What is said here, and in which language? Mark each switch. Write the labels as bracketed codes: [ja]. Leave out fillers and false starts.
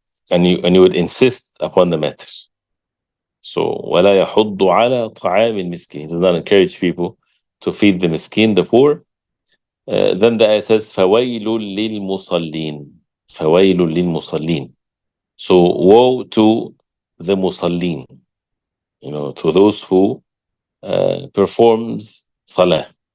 [en] And you would insist upon the matter. [ar] So ولا يحض على طعام المسكين. [en] He does not encourage people to feed the miskin, the poor. Then the ayah says [ar] فويل للمصلين. فويل للمصلين. [en] So woe to the musallin, to those who performs salah.